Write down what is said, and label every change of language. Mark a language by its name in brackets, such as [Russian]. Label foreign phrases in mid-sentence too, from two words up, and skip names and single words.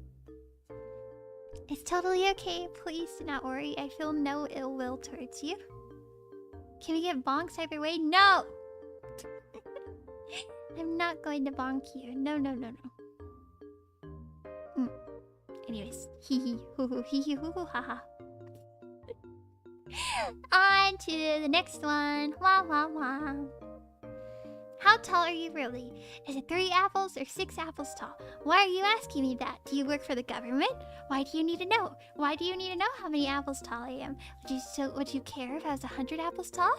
[English] It's totally okay. Please do not worry. I feel no ill will towards you. Can we get bonks either way? No! I'm not going to bonk you. No. Anyways, hee hee hoo hoo hee hee hoo hoo haha. On to the next one. Wah wah wah. How tall are you really? Is it 3 apples or 6 apples tall? Why are you asking me that? Do you work for the government? Why do you need to know? Why do you need to know how many apples tall I am? Would you care if I was 100 apples tall?